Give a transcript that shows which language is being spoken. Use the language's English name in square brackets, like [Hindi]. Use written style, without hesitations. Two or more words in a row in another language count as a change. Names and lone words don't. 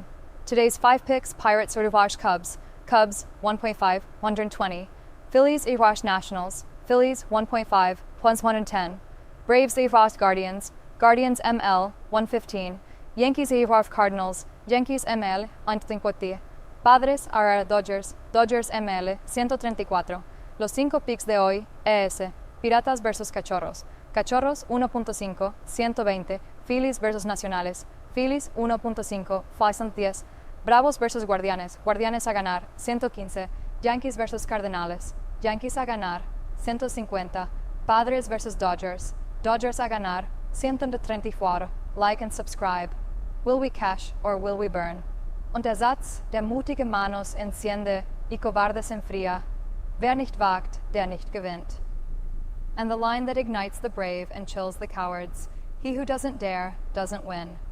[English] Today's 5 picks: Pirates Sauvage Cubs. Cubs 1.5, 120. Phillies Nationals. Phillies 1.5, plus 110. Braves Guardians. Guardians ML 115. Yankees Cardinals. Yankees ML 150. Padres Dodgers. Dodgers ML 134. [Spanish] Los 5 picks de hoy es Piratas versus Cachorros. Cachorros 1.5, 120. Phillies versus Nacionales. Phillies 1.5, 510. Bravos versus Guardianes. Guardianes a ganar 115. Yankees versus Cardenales. Yankees a ganar 150. Padres versus Dodgers. Dodgers a ganar 134. [English] Like and subscribe. Will we cash or will we burn? [German] Und der Satz, der mutige [Spanish] Manos enciende y cobardes enfría. [German] Wer nicht wagt, der nicht gewinnt. [English] And the line that ignites the brave and chills the cowards. He who doesn't dare doesn't win.